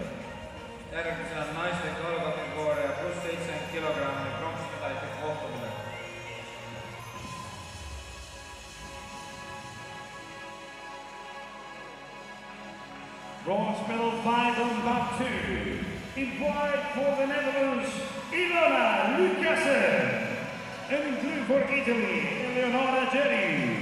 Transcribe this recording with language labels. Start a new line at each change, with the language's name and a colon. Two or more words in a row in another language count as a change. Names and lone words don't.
Estonian: Järgmisena on naiste kaalkategooria pluss 70 kilogrammi pronksmedalite kohtumine.
English: Bronze medal fight on mat 2. In white for the Netherlands, Ilona Lucassen. And in blue for Italy, Eleonora Geri.